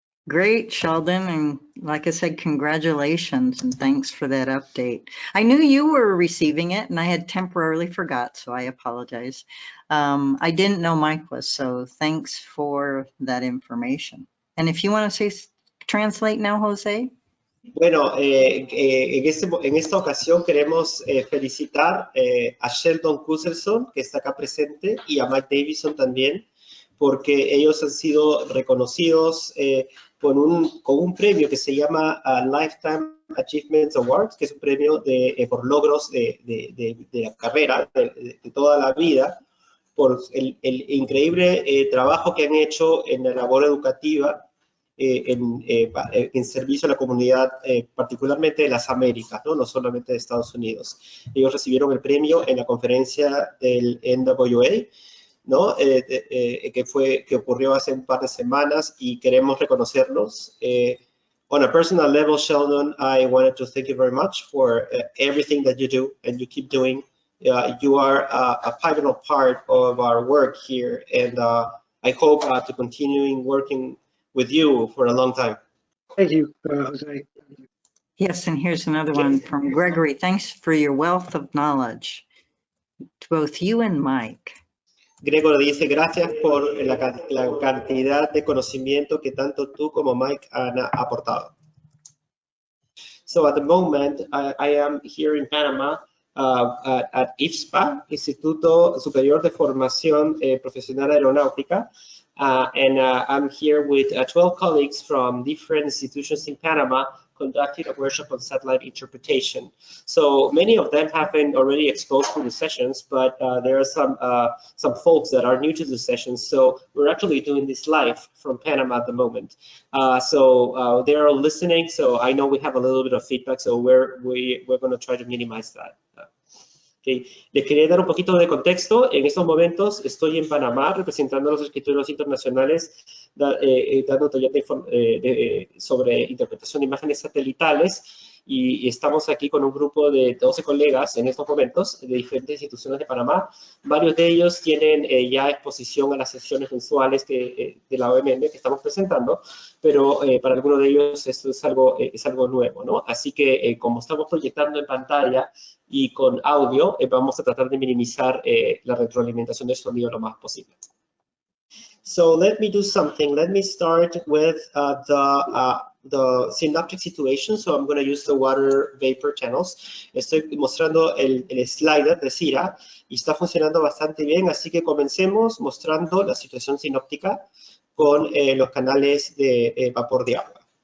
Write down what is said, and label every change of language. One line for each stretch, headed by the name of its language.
English: Great, Sheldon, and like I said, congratulations and thanks for that update. I knew you were receiving it and I had temporarily forgot, so I apologize. I didn't know Mike was, so thanks for that information. And if you want to say translate now, Jose.
Spanish: Bueno, en esta ocasión queremos felicitar a Sheldon Kusselson, que está acá presente, y a Mike Davison también, porque ellos han sido reconocidos con un premio que se llama Lifetime Achievements Award, que es un premio por logros de la carrera, de toda la vida, por el increíble trabajo que han hecho en la labor educativa en servicio a la comunidad, particularmente de las Américas, ¿no? No solamente de Estados Unidos. Ellos recibieron el premio en la conferencia del NWA, ¿no? que ocurrió hace un par de semanas y queremos reconocerlos.
English: On a personal level, Sheldon, I wanted to thank you very much for everything that you do and you keep doing. You are a pivotal part of our work here, and I hope to continuing working with you for a long time. Thank you, Jose. Yes, and here's another one from Gregory. Thanks for your wealth of knowledge to both you and Mike.
Spanish: Gregory dice, gracias por la cantidad de conocimiento que tanto tú como Mike han aportado.
English: So at the moment, I am here in Panama at IFSPA, Instituto Superior de Formación Profesional Aeronáutica, and I'm here with 12 colleagues from different institutions in Panama conducting a workshop on satellite interpretation. So many of them have been already exposed to the sessions, but there are some folks that are new to the sessions. So we're actually doing this live from Panama at the moment. So they're all listening. So I know we have a little bit of feedback. So we're going to try to minimize that. Okay.
Spanish: Les quería dar un poquito de contexto. En estos momentos estoy en Panamá representando a los escritores internacionales dando talleres sobre interpretación de imágenes satelitales, y estamos aquí con un grupo de 12 colegas en estos momentos de diferentes instituciones de Panamá. Varios de ellos tienen ya exposición a las sesiones mensuales de la OMM que estamos presentando, pero para algunos de ellos esto es algo nuevo, ¿no? Así que como estamos proyectando en pantalla y con audio, vamos a tratar de minimizar la retroalimentación del sonido lo más posible.
English: So let me do something. Let me start with the synoptic situation. So I'm going to use the water vapor channels.
Spanish: Estoy mostrando el slider de CIRA y está funcionando bastante bien. Así que comencemos mostrando la situación sinóptica con los canales de vapor de agua.